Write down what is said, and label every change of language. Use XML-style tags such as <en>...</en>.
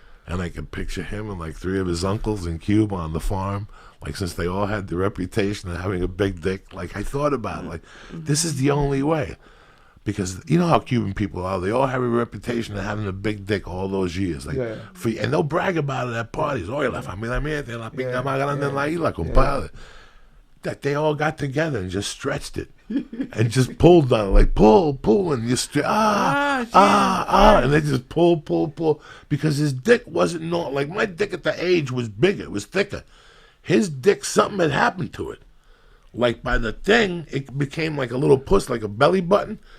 <en>And I could picture him and like 3 of his uncles in Cuba on the farm, like since they all had the reputation of having a big dick. Like I thought about it, like this is the only way. Because you know how Cuban people are. They all have a reputation of having a big dick all those years. Like, and they'll brag about it at parties.</en> <es>Oye, la familia mía tiene la pinga más grande en la isla, compadre.</es> <en>That they all got together and just stretched it. And just pulled on it. Like, pull, and you and they just pull. Because his dick wasn't normal. Like, my dick at the age was bigger. It was thicker. His dick, something had happened to it. Like, by the thing, it became like a little puss, like a belly button.</en>